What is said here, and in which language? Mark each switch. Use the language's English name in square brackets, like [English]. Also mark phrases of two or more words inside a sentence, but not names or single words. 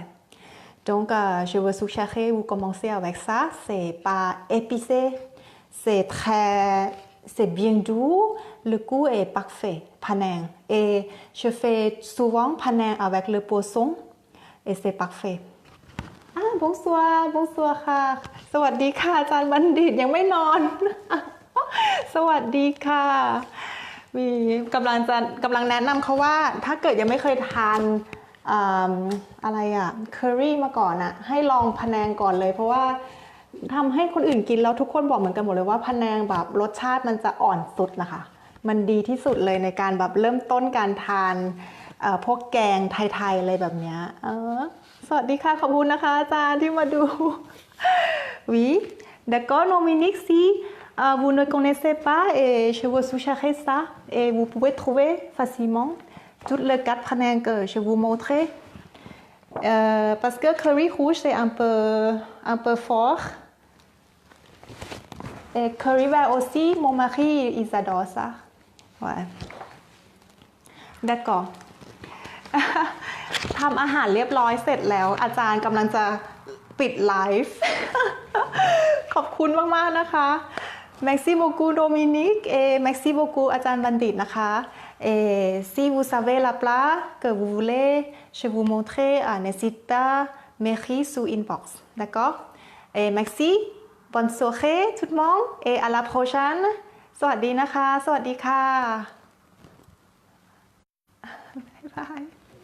[French] Donc, je veux suggérer vous commencer avec ça. C'est pas épicé, c'est bien doux. Le goût est parfait, panang. Et je fais souvent panang avec le poisson et c'est parfait. Ah, bonsoir, bonsoir [Thai] ค่ะ สวัสดีค่ะอาจารย์บัณฑิตยังไม่นอน สวัสดีค่ะกำลังแนะนำเขาว่าถ้าเกิดยังไม่เคย ทานอะไรอะเคอรี่มาก่อนอะให้ลองพะแนงก่อนเลยเพราะว่าทำให้คนอื่นกินแล้วทุก คนบอกเหมือนกันหมดเลยว่าพะแนงแบบรสชาติมันจะอ่อนสุดนะคะมันดีที่สุดเลยในการแบบเริ่มต้นการทานพวกแกงไทยๆอะไรแบบนี้สวัสดีค่ะขอบคุณนะคะอาจารย์ที่มาดู [French] oui d'accord Dominique si Vous ne connaissez pas et je vous suggère ça et vous pouvez trouver facilement toutes les 4 panels que je vous montrais. Parce que curry rouge c'est un peu fort. Et curry vert aussi, mon mari il adore ça. Ouais. D'accord. [Thai] ทำอาหารเรียบร้อยเสร็จแล้วอาจารย์กำลังจะปิดไลฟ์ ขอบคุณมากๆนะคะ [French] Merci beaucoup Dominique et merci beaucoup [Thai] อาจารย์บัณฑิตนะคะ [French] et si vous savez la plat que vous voulez je vous montrer n'hésitez pas m'écrire sous inbox d'accord et merci bonne soirée tout le monde et à la prochaine [Thai] สวัสดีนะคะสวัสดีค่ะบ๊ายบาย